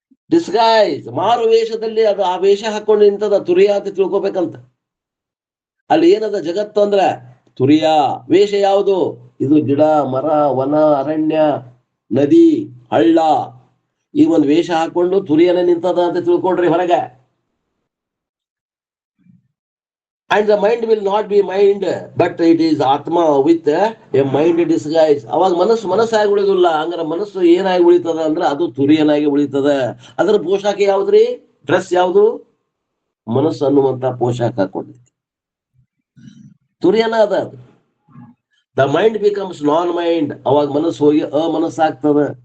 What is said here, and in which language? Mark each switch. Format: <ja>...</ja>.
<kn>Disguise, ಮಾರು ವೇಷದಲ್ಲಿ ಅದು ಆ ವೇಷ ಹಾಕೊಂಡು ನಿಂತದ ತುರಿಯ ಅಂತ ತಿಳ್ಕೊಬೇಕಂತ. ಅಲ್ಲಿ ಏನದ ಜಗತ್ತು ಅಂದ್ರ ತುರಿಯ. ವೇಷ ಯಾವುದು? ಇದು ಗಿಡ, ಮರ, ವನ, ಅರಣ್ಯ, ನದಿ, ಹಳ್ಳ, ಈಗ ಒಂದು ವೇಷ ಹಾಕೊಂಡು ತುರಿಯನ್ನ ನಿಂತದ ಅಂತ ತಿಳ್ಕೊಳ್ರಿ ಹೊರಗ.</kn> <en>And the mind will not be mind, but it is Atma with a mind disguise.</en> <kn>ಅವಾಗ ಮನಸ್ಸಾಗಿ ಉಳಿದಿಲ್ಲ. ಹಂಗಾರ ಮನಸ್ಸು ಏನಾಗಿ ಉಳಿತದ ಅಂದ್ರೆ ಅದು ತುರಿಯನಾಗಿ ಉಳಿತದ. ಅದರ ಪೋಷಾಕ ಯಾವ್ದ್ರಿ? ಡ್ರೆಸ್ ಯಾವುದು? ಮನಸ್ಸು ಅನ್ನುವಂತ ಪೋಷಾಕ ಹಾಕೊಂಡಿದೆ, ತುರಿಯನ ಅದ.</kn> <en>The mind becomes non mind.</en> <kn>ಅವಾಗ ಮನಸ್ಸು ಹೋಗಿ ಅಮನಸ್ಸಾಗ್ತದ.</kn>